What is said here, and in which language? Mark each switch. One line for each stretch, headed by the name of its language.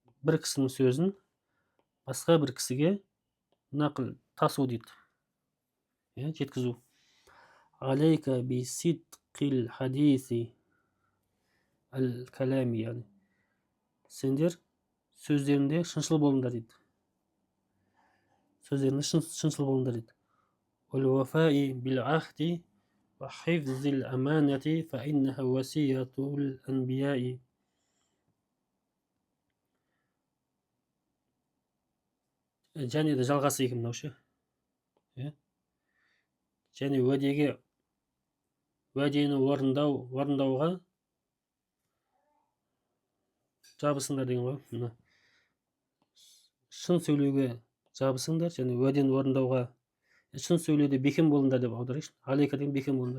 Kazakh: Бір кісінің сөзін басқа бір кісіге нақл тасу дейді. Жеткізу.
Arabic: Алейка би сидқил хадиси ал калами,
Kazakh: яғни сендер сөздерінде шыншыл болыңдар дейді. сөздеріңіз шыншыл болыңдар дейді.
Arabic: والوفاء بالعهد وحفظ الأمانة فإنها وصية الأنبياء.
Kazakh: және де жалғасы екен мынау ше. Және уәдені орындауға жабысыңдар деген ғой. Мына шын сөйлеуге жабысыңдар және уәдені орындауға шын сөйлеуде бекем болыңдар деп аударайықшы. Алейка деген бекем болыңдар.